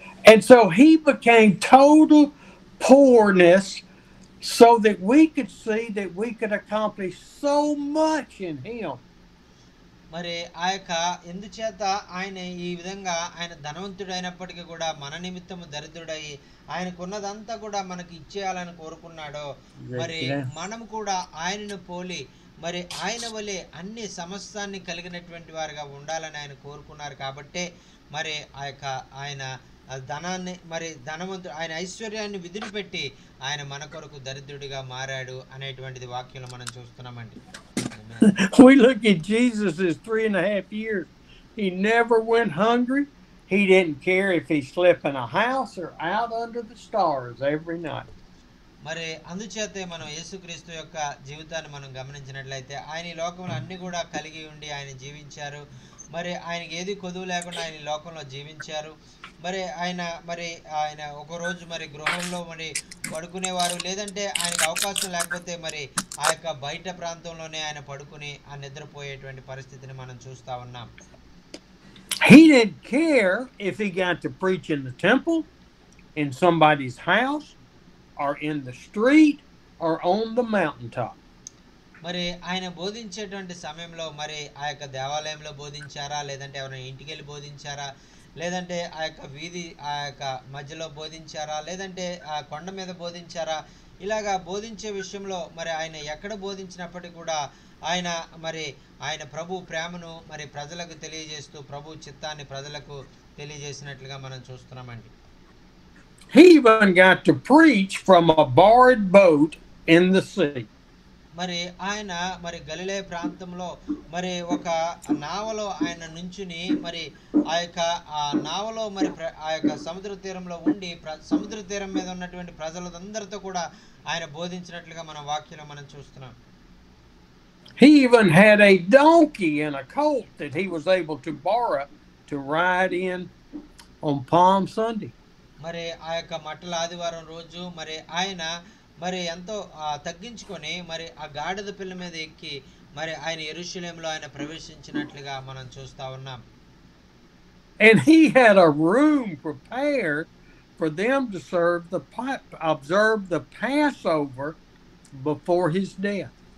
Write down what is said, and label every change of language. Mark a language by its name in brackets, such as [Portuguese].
[English] And so he became total poorness so that we could see that we could accomplish so much in him. [Telugu] మరి ఎందుచేత ఆయన ఈ విధంగా ఆయన ధనవంతుడైనప్పటికీ కూడా మన నిమిత్తము దరిద్రుడై ఆయనకున్నదంతా కూడా మనకి ఇచ్చేయాలని కోరుకున్నాడో, మరి మనం కూడా ఆయనను పోలి మరి ఆయన వలె అన్ని సమస్తాన్ని కలిగినటువంటి వారుగా ఉండాలని ఆయన కోరుకున్నారు. కాబట్టే మరి ఆయన ధనాన్ని మరి ధనవంతుడు ఆయన ఐశ్వర్యాన్ని విధులు పెట్టి ఆయన మన కొరకు దరిద్రుడిగా మారాడు అనేటువంటిది వాక్యంలో మనం చూస్తున్నామండి. [English] We look at Jesus' 3.5 years. He never went hungry. He didn't care if he slept in a house or out under the stars every night. [Telugu] మరి అందుచేతే మనం యేసుక్రీస్తు యొక్క జీవితాన్ని మనం గమనించినట్లయితే ఆయన ఈ లోకంలో అన్ని కూడా కలిగి ఉండి ఆయన జీవించారు. మరి ఆయనకి ఏది కొదువు లేకుండా ఆయన ఈ లోకంలో జీవించారు. మరి ఆయన ఒక రోజు మరి గృహంలో మరి పడుకునేవారు, లేదంటే ఆయనకు అవకాశం లేకపోతే మరి బయట ప్రాంతంలోనే ఆయన పడుకుని నిద్రపోయేటువంటి పరిస్థితిని మనం చూస్తా ఉన్నాం. [English] He didn't care if he got to preach in the temple, in somebody's house, or in the street, or on the mountaintop. [Telugu] మరి ఆయన బోధించేటువంటి సమయంలో మరి దేవాలయంలో బోధించారా, లేదంటే ఎవరైనా ఇంటికి వెళ్ళి బోధించారా, లేదంటే వీధి మధ్యలో బోధించారా, లేదంటే కొండ మీద బోధించారా, ఇలాగా బోధించే విషయంలో మరి ఆయన ఎక్కడ బోధించినప్పటికీ కూడా ఆయన ప్రభు ప్రేమను మరి ప్రజలకు తెలియజేస్తూ ప్రభు చిత్తాన్ని ప్రజలకు తెలియజేసినట్లుగా మనం చూస్తున్నామండి. [English] He even got to preach from a barred boat in the sea. [Telugu] మరి ఆయన మరి గలిలే ప్రాంతంలో మరి ఒక నావలో ఆయన నుంచుని మరి ఆ నావలో మరి సముద్ర తీరంలో ఉండి సముద్ర తీరం మీద ఉన్నటువంటి ప్రజలందరితో కూడా ఆయన బోధించినట్లుగా మన వాక్యంలో మనం చూస్తున్నాం. [English] He even had a donkey and a colt that he was able to borrow to ride in on Palm Sunday. [Telugu] మరి మట్టల ఆదివారం రోజు మరి ఆయన మరి ఎంతో తగ్గించుకొని మరి ఆ గాడిద పిల్ల మీద ఎక్కి మరి ఆయన యెరూషలేములో ఆయన ప్రవేశించినట్లుగా మనం చూస్తా ఉన్నాం. [English] And he had a room prepared for them to observe the Passover before his death.